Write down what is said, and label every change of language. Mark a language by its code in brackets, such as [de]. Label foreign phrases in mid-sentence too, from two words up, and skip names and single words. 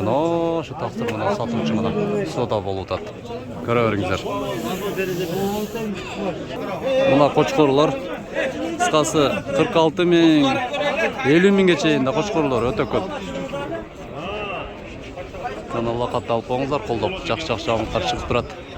[uz] Shu taqsir mana sotuvchi mana. Soda bo'ldi. Ko'raveringlar. Mana qo'chqorlar qisqasi 46 ming, 50 minggacha endi qo'chqorlar o'ta ko'p. [ky] Каналга катталып коңуздар, колдоп жакшы-жакшы жаңылыктар чыгып турат.